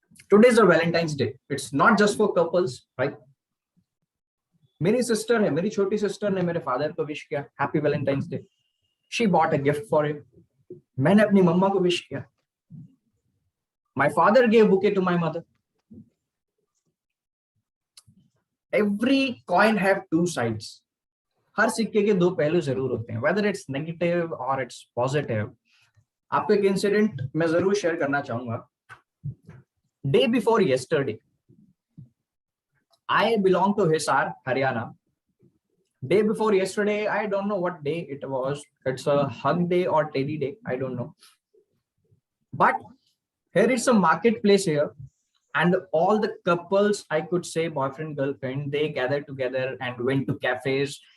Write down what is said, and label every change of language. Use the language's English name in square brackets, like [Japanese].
[English] Today is the Valentine's day, it's not just for couples, right? [Hindi] मेरी sister है, मेरी छोटी सिस्टर ने मेरे फादर को विश किया happy Valentine's day. [English] She bought a gift for him. [Hindi] मैंने अपनी मम्मा को विश किया। [English] My father gave bouquet to my mother. Every coin have two sides. [Hindi] हर सिक्के के दो पहलू जरूर होते हैं, [English] whether it's negative or it's positive. [Hindi] आपको एक इंसिडेंट मैं जरूर शेयर करना चाहूंगा। [English] Day before yesterday, I belong to Hisar, Haryana. Day before yesterday, I don't know what day it was. It's a hug day or teddy day, I don't know. But here is a marketplace here. And all the couples, I could say boyfriend, girlfriend, they gathered together and went to cafes.